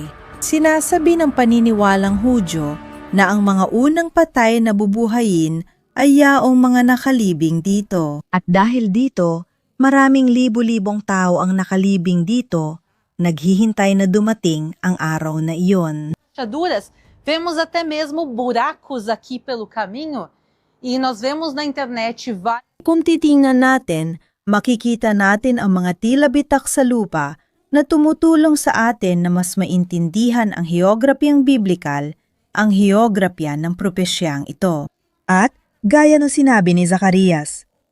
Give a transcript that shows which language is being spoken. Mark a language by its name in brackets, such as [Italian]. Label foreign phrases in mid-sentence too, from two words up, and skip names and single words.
[Filipino] Sinasabi ng paniniwalang Hudyo na ang mga unang patay na bubuhayin ay yaong mga nakalibing dito. At dahil dito, maraming libu-libong tao ang nakalibing dito, naghihintay na dumating ang araw na iyon. [Portuguese] Fechaduras, vemos até mesmo buracos aqui pelo caminho e nós vemos na internet vários. [Filipino] Kung titingnan natin, makikita natin ang mga tila bitak sa lupa na tumutulong sa atin na mas maintindihan ang heograpyang biblikal, ang heograpya ng propesyang ito. At, gaya ng sinabi ni Zacarias,